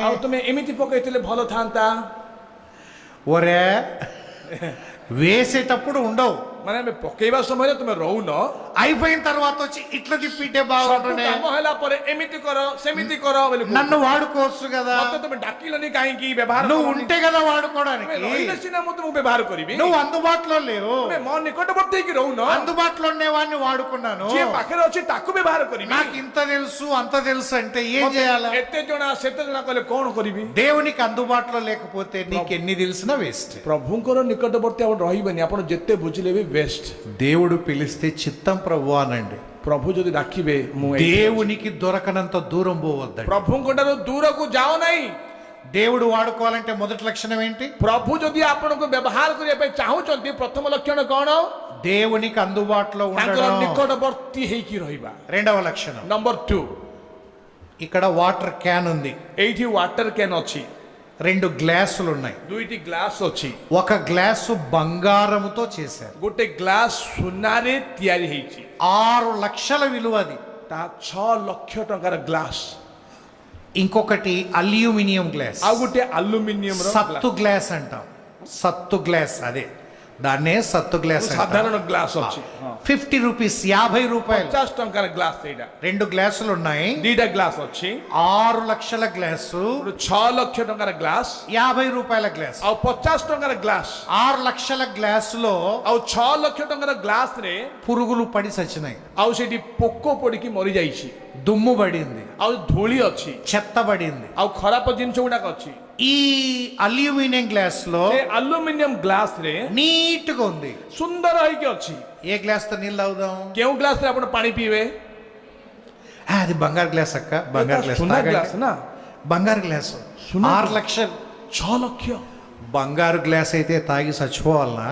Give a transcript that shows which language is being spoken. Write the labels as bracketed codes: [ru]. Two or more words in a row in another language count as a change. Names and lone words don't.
[or] ଆଉ ତମେ ଏମିତି ପକେଇଥିଲେ ଭଲ ଥାନ୍ତା। [te] ఒరే వేసేటప్పుడు ఉండవు, [or] ମାନେ ଆମେ ପକେଇବା ସମୟରେ ତମେ ରହୁନ, [te] అయిపోయిన తర్వాత వచ్చి ఇట్లా తిప్పిటే [or] ସବୁ [te] బాగుంటుండే, [or] କାମ ହେଲା ପରେ ଏମିତି କର ସେମିତି କର ବୋଲି କହୁଛି। [te] నన్ను వాడుకోవచ్చు కదా, [or] ମତେ ତମେ ଡାକିଲନି କାହିଁକି ବ୍ୟବହାର [te] నువ్వు [or] କଲନି? [te] ఉంటే కదా [or] ତମେ [te] వాడుకోవడానికి, [or] ରହିଲେ ସିନା ମୁଁ ତୁମକୁ ବ୍ୟବହାର କରିବି। [te] నువ్వు అందుబాటులో లేవు, [or] ତମେ ମୋ ନିକଟବର୍ତ୍ତୀ ହେଇକି ରହୁନ, [te] అందుబాటులో ఉండేవాడిని వాడుకున్నాను, [or] ଯିଏ ପାଖରେ ଅଛି ତାକୁ ବ୍ୟବହାର କରିବି। [te] నాకు ఇంత తెలుసు అంత తెలుసు అంటే ఏం [or] ମତେ [te] చేయాలా? [or] ଏତେ ଜଣା ସେତେ ଜଣା କଲେ କଣ କରିବି? [te] దేవునికి అందుబాటులో లేకపోతే నీకు ఎన్ని తెలిసినా వేస్ట్. [or] ପ୍ରଭୁଙ୍କର ନିକଟବର୍ତ୍ତୀ ଆପଣ ରହିବେନି, ଆପଣ ଯେତେ ବୁଝିଲେ ବି ବେଷ୍ଟ। [te] దేవుడు పిలిస్తే చిత్తం ప్రభు అనండి. [or] ପ୍ରଭୁ ଯଦି ଡାକିବେ ମୁଁ ଏଇଠି ଅଛି। [te] దేవునికి దొరకనంత దూరం పోవద్దండి. [or] ପ୍ରଭୁଙ୍କ ଠାରୁ ଦୂରକୁ ଯାଅ ନାହିଁ। [te] దేవుడు వాడుకోవాలంటే మొదటి లక్షణం ఏంటి? [or] ପ୍ରଭୁ ଯଦି ଆପଣଙ୍କୁ ବ୍ୟବହାର କରିବା ପାଇଁ ଚାହୁଁଛନ୍ତି ପ୍ରଥମ ଲକ୍ଷଣ କଣ? [te] దేవునికి అందుబాటులో [or] ତାଙ୍କର [te] ఉండడం. [or] ନିକଟବର୍ତ୍ତୀ ହେଇକି ରହିବା। [te] రెండవ లక్షణం, [or] ନମ୍ବର 2, [te] ఇక్కడ [en] water can [te] ఉంది, [or] ଏଇଠି [en] water can [or] ଅଛି, [te] 2 గ్లాసులు ఉన్నాయి. [or] 2ଟି ଗ୍ଲାସ୍ ଅଛି, [te] ఒక గ్లాసు బంగారముతో చేశారు, [or] ଗୋଟେ ଗ୍ଲାସ୍ ସୁନାରେ ତିଆରି ହେଇଛି। [te] 6 లక్షల విలువ అది. [or] ତା 6 ଲକ୍ଷ ଟଙ୍କାର ଗ୍ଲାସ୍। [te] ఇంకొకటి అల్యూమినియం గ్లాస్, [or] ଆଉ ଗୋଟେ ଆଲୁମିନିୟମ ର [te] సత్తు గ్లాస్ అంటాం. సత్తు గ్లాస్, అదే దాన్నే సత్తు గ్లాస్ అంటాం. [or] ସାଧାରଣ ଗ୍ଲାସ୍ ଅଛି। [te] 50 రూపీస్, 50 రూపాయలు. [or] 50 ଟଙ୍କାର ଗ୍ଲାସ୍ ସେଇଟା। [te] 2 గ్లాసులు ఉన్నాయి, [or] 2ଟା ଗ୍ଲାସ୍ ଅଛି, [te] 6 లక్షల గ్లాసు, [or] 6 ଲକ୍ଷ ଟଙ୍କାର ଗ୍ଲାସ୍ [te] 50 రూపాయల గ్లాస్. [or] ଆଉ 50 ଟଙ୍କାର ଗ୍ଲାସ୍। [te] 6 లక్షల గ్లాసులో [or] ଆଉ 6 ଲକ୍ଷ ଟଙ୍କାର ଗ୍ଲାସ୍ ରେ [te] పురుగులు పడి చచ్చినాయి, [or] ଆଉ ସେଠି ପୋକ ପଡିକି ମରି ଯାଇଛି, [te] దుమ్ము పడింది, [or] ଆଉ ଧୂଳି ଅଛି, [te] చెత్త పడింది. [or] ଆଉ ଖରାପ ଜିନିଷ ଗୁଡାକ ଅଛି। [te] ఈ అల్యూమినియం గ్లాస్ లో [or] ସେ ଆଲୁମିନିୟମ ଗ୍ଲାସ୍ ରେ [te] నీట్ గా ఉంది. [or] ସୁନ୍ଦର ହେଇକି ଅଛି। [te] ఏ గ్లాస్ తో నీళ్ళు తాగుదాం? [or] କେଉଁ ଗ୍ଲାସ୍ ରେ ଆପଣ ପାଣି ପିଇବେ? [te] అది బంగారు గ్లాస్ అక్క, బంగారు గ్లాస్ [or] ସୁନା [te] తాగండి. [or] ଗ୍ଲାସ୍ ନା, [te] బంగారు గ్లాస్ సున్నా 6 లక్షలు. [or] 6 ଲକ୍ଷ। [te] బంగారు గ్లాస్ అయితే తాగి చచ్చిపోవాలనా?